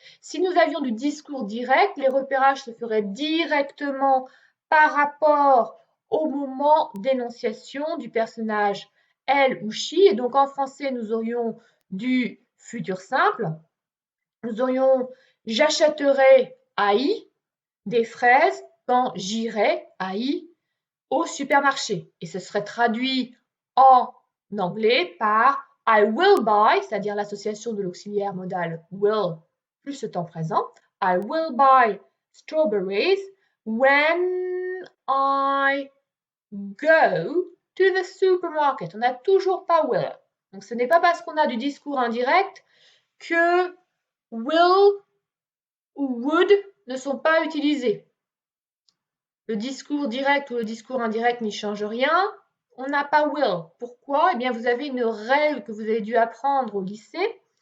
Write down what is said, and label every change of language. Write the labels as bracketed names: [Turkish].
[French] Si nous avions du discours direct, les repérages se feraient directement par rapport au moment d'énonciation du personnage elle ou she, et donc en français nous aurions du futur simple, nous aurions j'achèterai AI des fraises quand j'irai AI au supermarché. Et ce serait traduit en anglais par [English] I will buy, [French] c'est-à-dire l'association de l'auxiliaire modal will plus le temps présent. [English] I will buy strawberries when I go to the supermarket. [French] On n'a toujours pas will. Donc ce n'est pas parce qu'on a du discours indirect que will ou would ne sont pas utilisés. Le discours direct ou le discours indirect n'y change rien. On n'a pas will. Pourquoi? Eh bien, vous avez une règle que vous avez dû apprendre au lycée.